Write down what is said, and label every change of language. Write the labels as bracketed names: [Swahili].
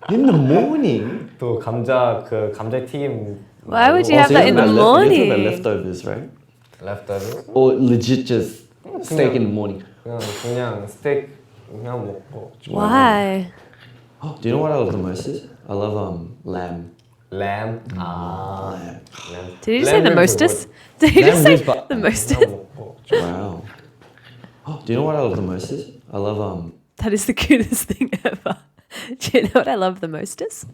[English] In the morning. [Korean] 또 감자 튀김. [English] Why would you have that in the morning? You're talking about leftovers, right? Leftovers? Or legit just steak in the morning. [Korean] 그냥 스테이크 그냥 먹고. [English] Why? Do you know what I love the most is? I love lamb. Lamb. Lamb. Did you just say the mostest? Did you just say the mostest? Wow. Do you know what I love the most is? I love That is the cutest thing ever. Do you know what I love the mostest?